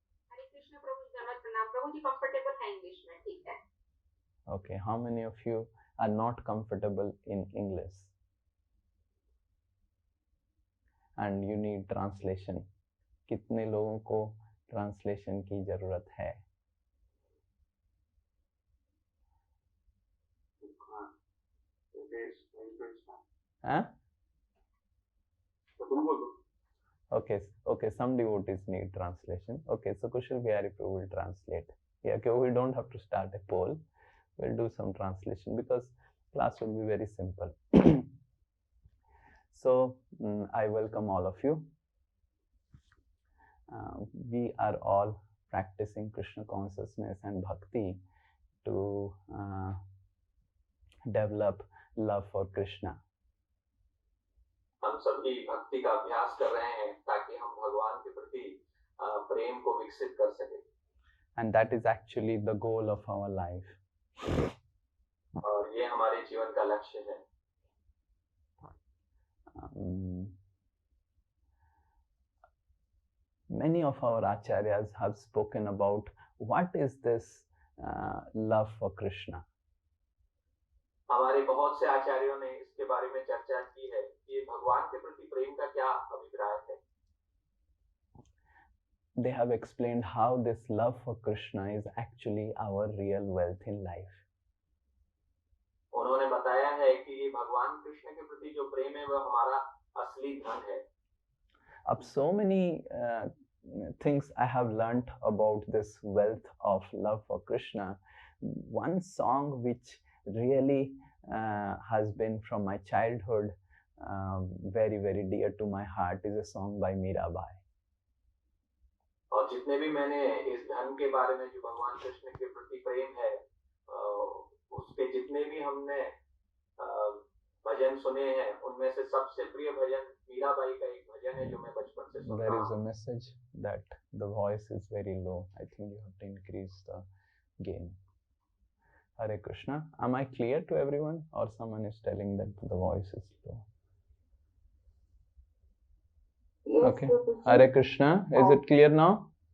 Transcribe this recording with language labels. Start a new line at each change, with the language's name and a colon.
Hindi: हरे कृष्ण प्रभु जी धन्यवाद प्रणाम। प्रभु जी कंफर्टेबल है इंग्लिश में, ठीक है?
English: Okay, how many of you are not comfortable in English and you need translation?
Hindi: कितने लोगों को ट्रांसलेशन की जरूरत है? Huh?
English: Okay, some devotees need translation. Okay, so Kushal Bihari Prabhu will translate. Yeah, okay, we don't have to start a poll. We'll do some translation because class will be very simple. So I welcome all of you. We are all practicing Krishna consciousness and bhakti to develop love for Krishna.
Hindi: हम सभी भक्ति का अभ्यास कर रहे हैं ताकि हम भगवान के प्रति प्रेम को विकसित कर सकें.
English: And that is actually the goal of our life.
Hindi: और ये हमारे जीवन का लक्ष्य है.
English: Many of our acharyas have spoken about what is this love for Krishna.
Hindi: हमारे बहुत से आचार्यों ने इसके बारे में चर्चा की है कि भगवान के प्रति प्रेम का क्या अभिप्राय है.
English: They have explained how this love for Krishna is actually our real wealth in life.
Hindi: उन्होंने बताया है कि ये भगवान कृष्ण के प्रति जो प्रेम है वह हमारा असली धन है.
English: Of so many things I have learnt about this wealth of love for Krishna. One song which really has been from my childhood very, very dear to my heart is a song by Mirabai.
Hindi: और जितने भी मैंने इस धन के बारे में जो भगवान कृष्ण के प्रति प्रेम है उसके जितने भी हमने भजन सुने हैं उनमें से सबसे प्रिय भजन मीराबाई का एक भजन है जो मैं बचपन से सुनता हूँ.
English: There is a message that the voice is very low. I think you have to increase the gain. Hare Krishna. Am I clear to everyone, or someone is telling that the voice is low? Yes, Okay. Hare Krishna. Is it clear now?